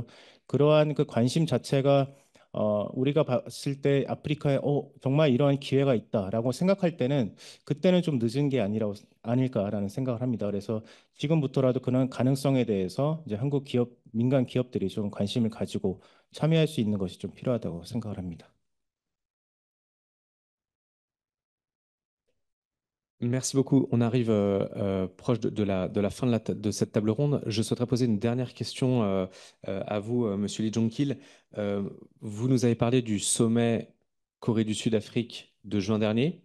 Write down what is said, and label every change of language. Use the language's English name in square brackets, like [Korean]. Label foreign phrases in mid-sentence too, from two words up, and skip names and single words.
[Korean] 그러한 그 관심 자체가 우리가 봤을 때 아프리카에 정말 이러한 기회가 있다라고 생각할 때는 그때는 좀 늦은 게 아닐까라는 생각을 합니다. 그래서 지금부터라도 그런 가능성에 대해서 이제 한국 기업, 민간 기업들이 좀 관심을 가지고 참여할 수 있는 것이 좀 필요하다고 생각을 합니다. [French] Merci beaucoup. On arrive proche de la fin de cette table ronde. Je souhaiterais poser une dernière question à vous, Monsieur Lee Jong-kil. Vous nous avez parlé du sommet Corée du Sud-Afrique de juin dernier.